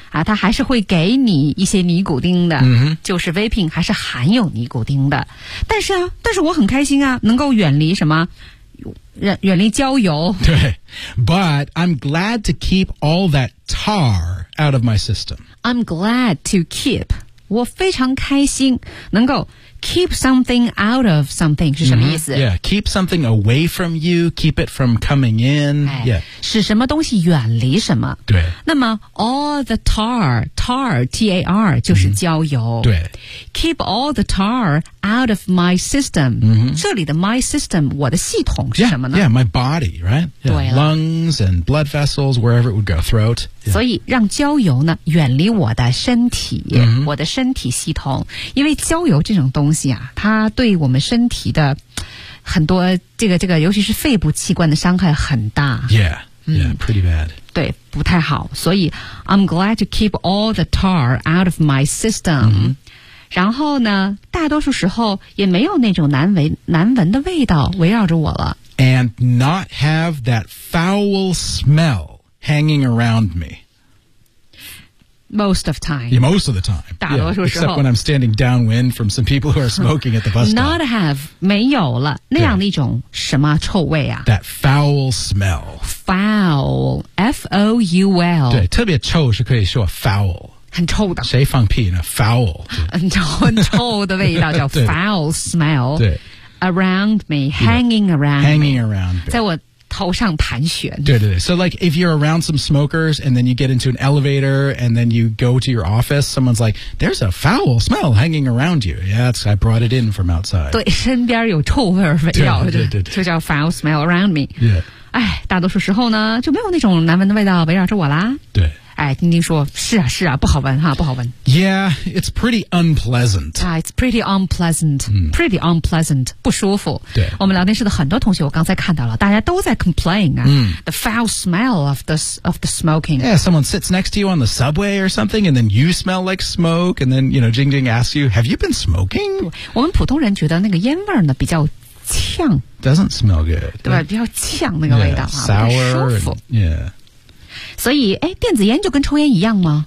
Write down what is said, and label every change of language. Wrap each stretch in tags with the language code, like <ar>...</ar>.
<zh>啊他还是会给你一些尼古丁的。嗯、mm-hmm. 就是 vaping 还是含有尼古丁的。但是我很开心啊能够远离什么远离焦油。对。</zh> <en>But I'm glad to keep all that tar out of my system. I'm glad to keep.</en> <zh>我非常开心能够</zh> <en>Keep something out of something</en> <zh>是什么意思、</zh> <en>mm-hmm. Yeah, keep something away from you, keep it from coming in.、</en> <zh>哎、</zh> <en>yeah.</en> <zh>使什么东西远离什么。对。那么</zh> <en>all the tar,</en> <zh>tar, T-A-R, 就是焦油。 Mm-hmm. 对。 Keep all the tar out of my system.、 Mm-hmm. 这里的 my system, 我的系统是什么呢</zh> <en>yeah, my body, right?</en> <zh>Yeah, 对。</zh> <en>Lungs and blood vessels, wherever it would go, throat.、Yeah.</en> <zh>所以让焦油呢远离我的身体、 mm-hmm. 我的身体系统。因为焦油这种东西啊它对我们身体的很多这个尤其是肺部器官的伤害很大。</zh> <en>Yeah, yeah, pretty bad.、</en> <zh>嗯、对不太好。所以</zh> <en>I'm glad to keep all the tar out of my system.、 Mm-hmm.</en> <zh>然后呢大多数时候也没有那种难闻的味道围绕着我了。</zh> <en>And not have that foul smell hanging around me. Most of time. Yeah, most of the time. 大多数时候。 Except when I'm standing downwind from some people who are smoking at the bus stop. Not have,</en> <zh>没有了那样的一种什么臭味啊。</zh> <en>That foul smell. Foul, F-O-U-L.</en> <zh>对特别臭是可以说 foul. 很臭的谁放屁呢 foul 很臭的味道叫 foul smell 对</zh> <en>around me hanging around hanging around</en> <zh>在我头上盘旋对对对</zh> <en>so like if you're around some smokers and then you get into an elevator and then you go to your office someone's like there's a foul smell hanging around you yeah that's I brought it in from outside</en> <zh>对身边有臭味儿对对对</zh> <en>就叫 foul smell around me yeah</en> <zh>哎，大多数时候呢，就没有那种难闻的味道围绕着我啦。对。哎，丁丁说，是啊，是啊，不好闻哈，不好闻。</zh> <en>Yeah, it's pretty unpleasant. Yeah, it's pretty unpleasant.、 Mm. Pretty unpleasant,</en> <zh>不舒服。对。我们聊天室的很多同学，我刚才看到了，大家都在 complain 啊、 mm.</zh> <en>the foul smell of the smoking. Yeah, someone sits next to you on the subway or something, and then you smell like smoke, and then, you know, Jing Jing asks you, have you been smoking?</en> <zh>我们普通人觉得那个烟味呢，比较呛。</zh> <en>Doesn't smell good.</en> <zh>对吧，比较呛那个味道啊，</zh> <en>yeah, sour,</en> <zh>不舒服。</zh> <en>And, yeah.</en> <zh>所以，哎，电子烟就跟抽烟一样吗</zh>